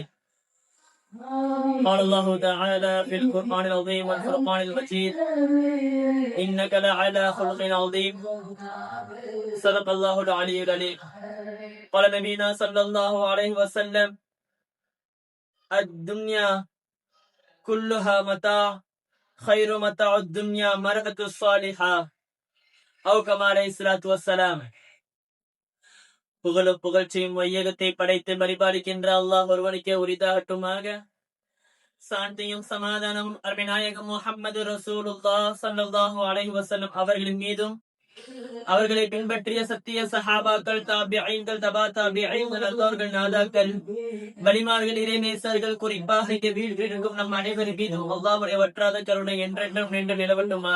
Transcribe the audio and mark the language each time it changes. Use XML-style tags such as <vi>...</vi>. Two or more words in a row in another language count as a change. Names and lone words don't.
<ar>قال الله تعالى في القرآن العظيم والفرقان المجيد إنك لعلى خلق عظيم صدق الله العلي العليم. قال نبينا صلى الله عليه وسلم الدنيا كلها متاع خير متاع الدنيا مرأة الصالحة أو كما عليه الصلاة والسلام.</ar> <ta>புகழும் புகழ்ச்சியும் வையகத்தை படைத்து பரிபாலிக்கின்ற அல்லாஹ் ஒருவனுக்கே உரிதாகட்டுமாக. சாந்தியும் சமாதானமும் அருமைநாயகம் முஹம்மது ரசூலுல்லாஹ்</ta> <ar>صلى الله عليه وسلم</ar> <ta>அவர்களின் மீதும் அவர்களை பின்பற்றிய சத்திய சஹாபாக்கள், தாபிஈன்கள், தபா தாபிஈன்கள், அல்லாஹ்வின் நாதாக்கள், வலிமார்கள், இறைநேசர்கள், குறிப்பாக இங்கே வீட்டிற்கும் நம் அனைவரின் மீதும் அல்லாஹ்வுடைய வற்றாத கருணை என்றென்றும் நின்று நிலவட்டுமாக.</ta>